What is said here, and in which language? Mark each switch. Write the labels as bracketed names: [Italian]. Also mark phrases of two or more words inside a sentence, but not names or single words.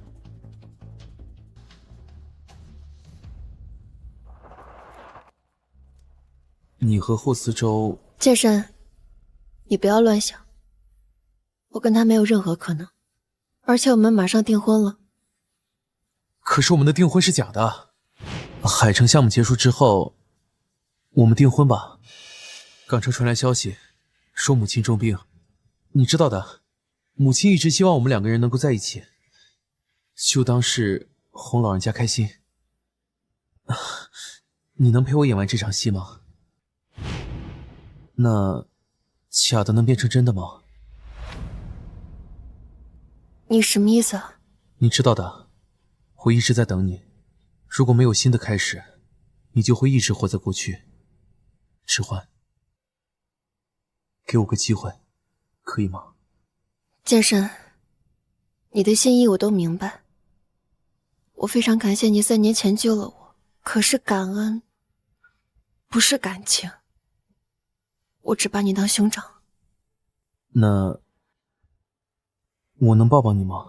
[Chinese] 你和霍思舟，剑深，你不要亂想，我跟他沒有任何可能，而且我們馬上訂婚了。可是我們的訂婚是假的。海城項目結束之後，我們訂婚吧。港城傳來消息，說母親重病，你知道的，母親一直希望我們兩個人能夠在一起，就當是哄老人家開心。你能陪我演完這場戲嗎？那假的能變成真的嗎？你什麼意思啊？你知道的，我一直在等你。如果沒有新的開始，你就會一直活在過去。遲緩，給我個機會，可以嗎？劍深，你的心意我都明白。我非常感謝你3年前救了我，可是感恩不是感情。我只把你當兄長。那我能抱抱你嗎？